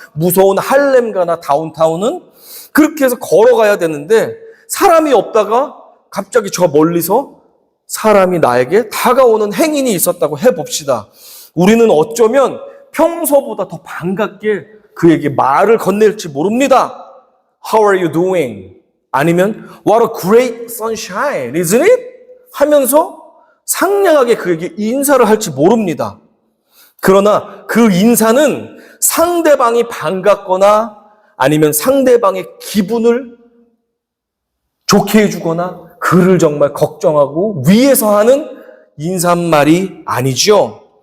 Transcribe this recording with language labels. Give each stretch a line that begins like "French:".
Korean: 무서운 할렘가나 다운타운은 그렇게 해서 걸어가야 되는데 사람이 없다가 갑자기 저 멀리서 사람이 나에게 다가오는 행인이 있었다고 해봅시다. 우리는 어쩌면 평소보다 더 반갑게 그에게 말을 건넬지 모릅니다.
English: How are you doing?
Korean: 아니면
English: What a great sunshine, isn't it?
Korean: 하면서 상냥하게 그에게 인사를 할지 모릅니다. 그러나 그 인사는 상대방이 반갑거나 아니면 상대방의 기분을 좋게 해주거나 그를 정말 걱정하고 위해서 하는 인사말이 아니죠.